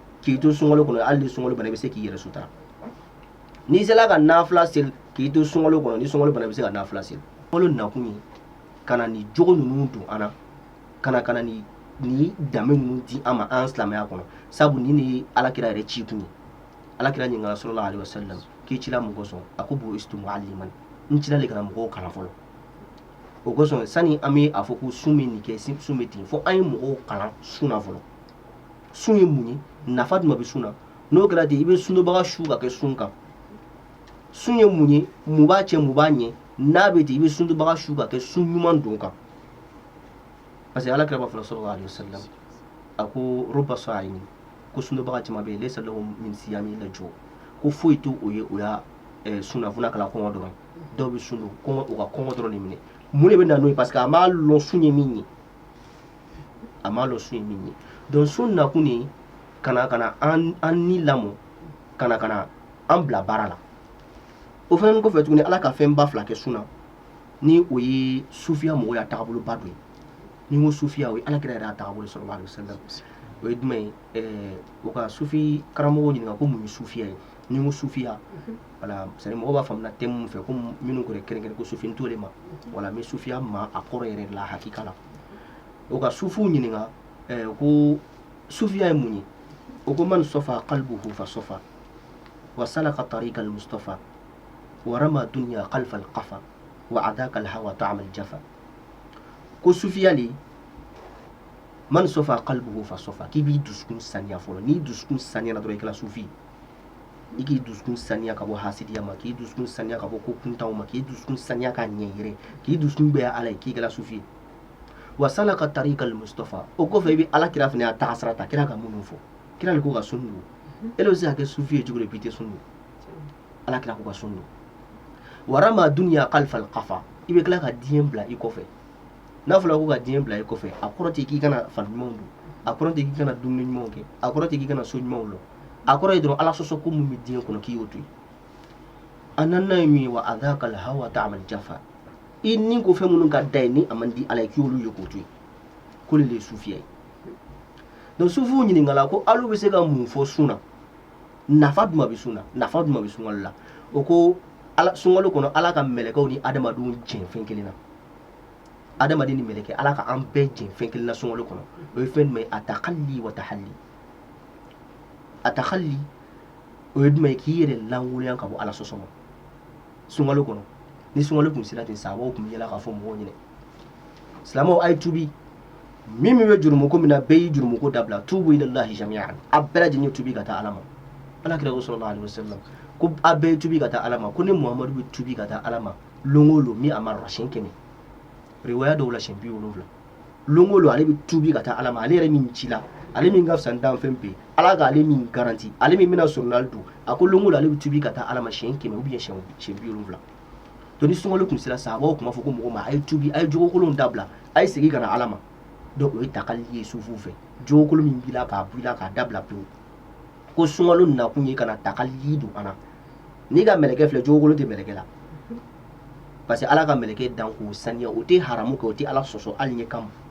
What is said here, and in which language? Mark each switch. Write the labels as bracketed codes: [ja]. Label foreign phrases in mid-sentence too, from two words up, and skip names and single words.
[bm] k'i to sunkalo kɔnɔ hali ni sunkalo bana i bɛ se k'i yɛrɛ sutura n'i sera ka nafila seli k'i to sunkalo kɔnɔ ni sunkalo bana i bɛ se ka nafila seli sunkalo nakun ye ka na ni jogo ninnu don an na ka na ni danbe ninnu di an ma an silamɛya kɔnɔ sabu ni ye alakira yɛrɛ ci kun ye alakira ɲininkala [ar] صلى الله عليه وسلم [bm] k'i cila mun kosɔn a ko [ar] بعثت معلما [bm] n cila de kana mɔgɔw kalan fɔlɔ o kosɔn sani an bɛ a fɔ ko sun bɛ nin kɛ sun bɛ ten fo an ye mɔgɔw kalan sun na fɔlɔ sun ye mun ye nafa jumɛn bɛ sun na n'o kɛra ten i bɛ sunbaga su ka kɛ sun kan sun ye mun ye mun b'a cɛ mun b'a ɲɛ n'a bɛ ten i bɛ sunbaga su ka kɛ sun ɲuman don kan [fr] parce que [bm] alakira b'a fɔ [ar] صلى الله عليه وسلم [bm] a ko [ar] رب صائم [bm] ko sunbaga caman bɛ yen [ar] ليس له من صيامه إلا الجوع' [bm] ko foyi to o ye o ya sunna funa kala kɔngɔ dɔrɔn dɔw bɛ sun don kɔngɔ o ka kɔngɔ dɔrɔn de minɛ mun de bɛ na n'o ye [fr] parce que [bm] a m'a lɔn sun ye min ye a m'a lɔn sun ye min ye donc sun nakun ye kana an ni lamɔ kana an bila baara la o fana kɔfɛ tuguni ala ka fɛn ba fila kɛ sun na ni o ye sufiya mɔgɔ y'a tagabolo ba dɔ ye ni ko sufiya o ye alakira yɛrɛ y'a tagabolo [ar] صلى الله عليه وسلم [bm] o ye jumɛn ye o ka sufi karamɔgɔw ɲininka ko mun ye sufiya ye ni ko sufiya wala [fr] c'est à dire [bm] mɔgɔ b'a faamuya thème mun fɛ ko minnu ko kɛrɛnkɛrɛn ko sufi t'o de ma wala mais sufiya ma a kɔrɔ yɛrɛ la hakika la o ka sufiw ɲininka ko sufiya ye mun ye o ko [ar] من صفا قلبه فصفا وسلك طريق المصطفى ورمى الدنيا خلف القفا وأذاق الهوى طعم الجفا [bm] ko sufiya le [ar] من صفا قلبه فصفا [bm] k'i b'i dusukun saniya fɔlɔ n'i dusukun saniya na dɔrɔn i kɛra sufi i k'i dusukun saniya ka bɔ hasidiya ma k'i dusukun saniya ka bɔ ko kuntanw ma k'i dusukun saniya ka ɲɛ yɛrɛ k'i dusukun bɛɛ ala ye k'i kɛra sufi [ar] وسلك طريق المصطفى [bm] o kɔfɛ i bɛ ala kira fana y'a taga sira ta kira ka minnu fɔ kira le ko ka sun don ele bɛ se ka kɛ sufi ye cogo di bi tɛ sun don ala kira ko ka sun don [ar] ورمى الدنيا خلف القفا [bm] i bɛ tila ka diɲɛ bila i kɔfɛ n'a fɔra ko ka diɲɛ bila i kɔfɛ a kɔrɔ tɛ k'i kana fani ɲumanw don a kɔrɔ tɛ k'i kana dumuni ɲumanw kɛ a kɔrɔ tɛ k'i kana so ɲumanw lɔ a kɔrɔ ye dɔrɔn ala sɔsɔ ko mun bɛ diɲɛ kɔnɔ k'i y'o to yen a naaninan ye min ye [ar] وأذاق الهوى طعم الجفا [bm] i ni ko fɛn minnu ka da ye ni a man di ala ye k'i y'olu ye k'o to yen ko le ye sufiya ye donc sufiw ɲininkala ko alu bɛ se ka mun fɔ sun na nafa jumɛn bɛ sun na nafa jumɛn bɛ sunkalo la o ko sunkalo kɔnɔ ala ka mɛlɛkɛw ni adamadenw jɛn fɛn kelen na adamaden ni mɛlɛkɛ ala ka an bɛɛ jɛn fɛn kelen na sunkalo kɔnɔ o ye fɛn jumɛn ye [ar] التخلي والتحلي [bm] atakalli o ye jumɛn ye k'i yɛrɛ langolonya ka bɔ ala sɔsɔ ma sunkalo kɔnɔ ni sunkalo tun sera ten sahabaw tun bɛ yɛlɛ k'a fɔ mɔgɔw ɲɛna silamɛw a ye tubi min bɛ jurumuko min na bɛɛ y'i jurumuko dabila [ar] توبوا إلى الله جميعا [bm] a bɛɛ lajɛlen ye tubi ka taa ala ma ala kira ko [ar] صلى الله عليه وسلم [bm] ko a bɛɛ ye tubi ka taa ala ma ko ni muhamadu bɛ tubi ka taa ala ma lon o lon min a marra siɲɛ 100 riwaya dɔw la siɲɛ 70 lon o lon ale bɛ tubi ka taa ala ma ale yɛrɛ min ci la ale min ka fisa ni danfɛn bɛɛ ala ka ale min garanti ale min bɛna sɔrɔnali don a ko lon o lon ale bɛ tubi ka taa ala ma siɲɛ 100 [fr] ou bien [bm] siɲɛ 70 donc ni sunkalo tun sera sahabaw tun b'a fɔ ko mɔgɔ ma a ye tubi a ye jogokolon dabila a ye segin ka na ala ma donc o ye takalli ye sufiw fɛ jogokolo min b'i la k'a bɔ i la k'a dabila pewu ko sunkalo nakun ye ka na takalli don an na n'i ka mɛlɛkɛ filɛ jogokolo tɛ mɛlɛkɛ la parce que ala ka mɛlɛkɛ dan k'o saniya o tɛ haramu kɛ o tɛ ala sɔsɔ hali ɲɛ kama